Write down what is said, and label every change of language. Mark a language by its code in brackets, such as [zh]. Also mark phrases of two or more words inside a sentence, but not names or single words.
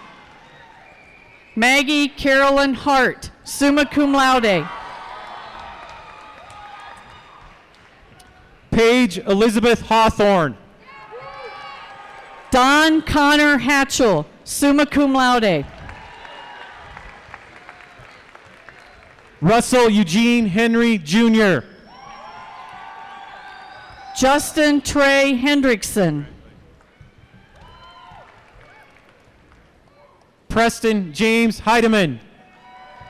[en] Maggie Carolyn Hart, [la] summa cum laude. [en] Paige Elizabeth Hawthorne. Don Connor Hatchell, [la] summa cum laude. [en] Russell Eugene Henry Jr. Justin Trey Hendrickson. Preston James Heidemann.